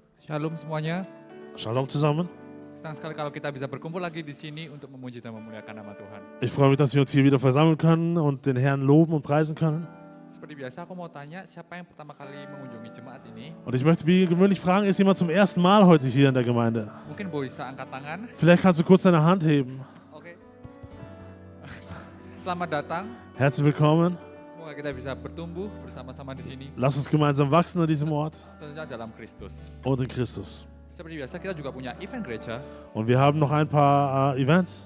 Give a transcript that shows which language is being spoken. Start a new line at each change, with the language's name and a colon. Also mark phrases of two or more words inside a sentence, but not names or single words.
Indonesian: Shalom semuanya.
German: Shalom zusammen.
Indonesian: Senang sekali kalau kita bisa berkumpul lagi di sini untuk memuji dan memuliakan nama Tuhan.
German: Ich freue mich, dass wir uns hier wieder versammeln können und den Herrn loben und preisen können.
Indonesian: Seperti biasa aku mau tanya siapa yang pertama kali mengunjungi jemaat ini?
German: Und ich möchte wie gewöhnlich fragen, ist jemand zum ersten Mal heute hier in der Gemeinde?
Indonesian: Mungkin bisa angkat tangan.
German: Vielleicht kannst du kurz deine Hand heben.
Indonesian: Oke. Selamat datang.
German: Herzlich willkommen.
Indonesian: Semoga kita bisa bertumbuh bersama-sama di sini.
German: Lass uns gemeinsam wachsen an diesem Ort
Indonesian: Tentunya dalam Kristus.
German: und in Christus.
Indonesian: Seperti biasa kita juga punya event gereja.
German: Und wir haben noch ein paar Events.